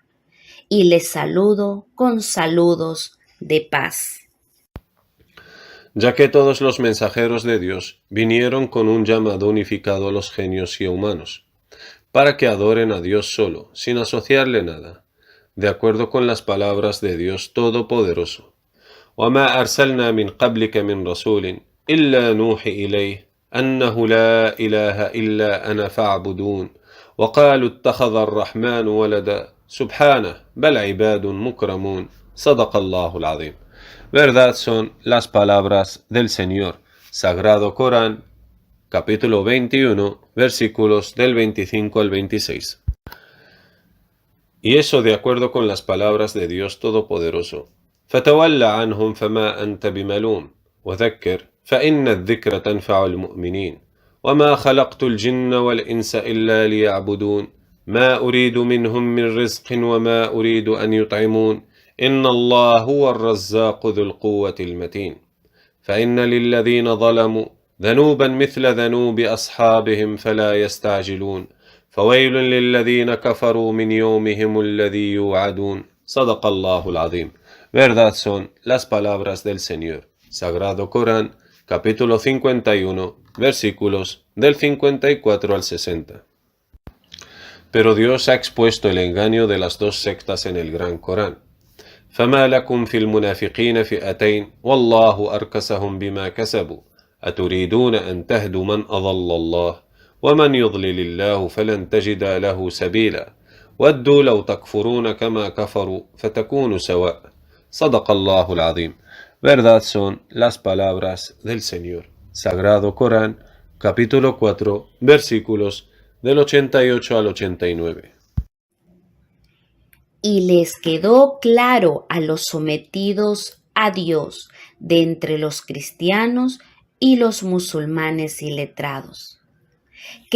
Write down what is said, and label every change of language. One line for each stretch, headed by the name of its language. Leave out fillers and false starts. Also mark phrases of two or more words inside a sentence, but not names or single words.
Spanish: Y les saludo con saludos de paz. Ya que todos los mensajeros de Dios vinieron con un llamado unificado a los genios y humanos, para que adoren a Dios solo, sin asociarle nada, de acuerdo con las palabras de Dios Todopoderoso.
Arabic: وما أرسلنا من قبلك من رسول إلا نوحي إليه أنه لا إله إلا أنا فاعبدون وقالوا اتخذ الرحمن ولدا سبحانه بل عباد مكرمون صدق الله العظيم.
Spanish: Verdad son las palabras del Señor. Sagrado Corán, capítulo 21, versículos del 25 al 26. Y eso de acuerdo con las palabras de Dios Todopoderoso.
Arabic: فتول عنهم فما أنت بملوم وذكر فإن الذكر تنفع المؤمنين وما خلقت الجن والإنس إلا ليعبدون ما أريد منهم من رزق وما أريد أن يطعمون إن الله هو الرزاق ذو القوة المتين فإن للذين ظلموا ذنوبا مثل ذنوب أصحابهم فلا يستعجلون فويل للذين كفروا من يومهم الذي يوعدون صدق الله العظيم.
Spanish: Verdad son las palabras del Señor. Sagrado Corán, capítulo 51, versículos del 54 al 60. Pero Dios ha expuesto el engaño de las dos sectas en el Gran Corán.
Arabic: فما لكم في المنافقين فئتين والله أركسهم بما كسبوا أتريدون أن تهدوا من أضل الله ومن يضلل الله فلن تجد له سبيلا ودوا لو تكفرون كما كفروا فتكونوا سواء صدق الله العظيم.
Spanish: Verdad son las palabras del Señor. Sagrado Corán, capítulo 4, versículos del 88 al 89. Y les quedó claro a los sometidos a Dios de entre los cristianos y los musulmanes iletrados, que